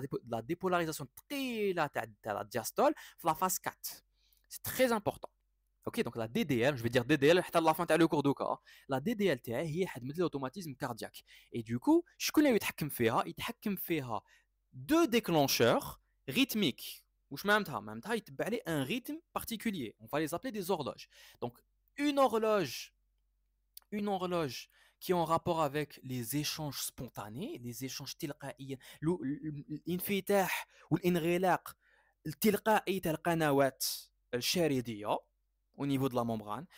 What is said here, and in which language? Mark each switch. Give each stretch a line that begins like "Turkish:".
French: La dépolarisation très la diastole, la phase 4. C'est très important. Ok, donc la DDL, je vais dire DDL à la fin de le cours de cas. La DDL
Arabic: هي حتمد
French: l'automatisme cardiaque. Et du coup,
Arabic: شكون اللي يتحكم فيها
French: deux déclencheurs rythmiques.
Arabic: وش معناتها يتبع عليه
French: un rythme particulier. On va les appeler des horloges. Donc une horloge qui est en rapport avec les échanges spontanés, les échanges
Arabic: تلقائيا الانفتاح والانغلاق التلقائي تاع القنوات الشارديه
French: au niveau de la membrane.